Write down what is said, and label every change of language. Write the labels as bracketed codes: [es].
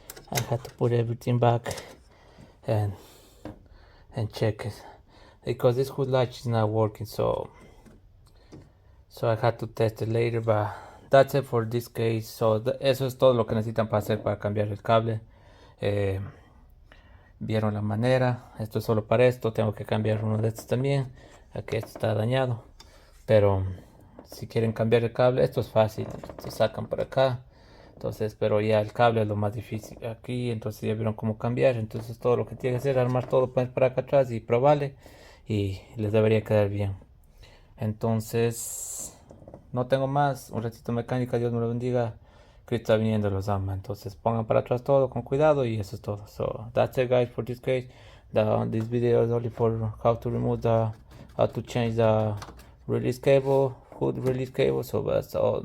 [en] I had to put everything back and check it because this hood latch is not working, so I had to test it later, but that's it for this case. [es] So eso es todo lo que necesitan para hacer para cambiar el cable. Vieron la manera. Esto es solo para esto. Tengo que cambiar uno de estos también, aquí esto está dañado, pero si quieren cambiar el cable, esto es fácil. Lo sacan por acá. Entonces, pero ya el cable es lo más difícil aquí. Entonces ya vieron cómo cambiar. Entonces todo lo que tiene que hacer es armar todo para acá atrás y probarle, y les debería quedar bien. Entonces no tengo más. Un ratito mecánica, Dios me lo bendiga. Cristo está viniendo, los ama. Entonces pongan para atrás todo con cuidado, y eso es todo. [en] So that's it, guys, for this case. This video is only for how to remove how to change the release cable, hood release cable. So that's all.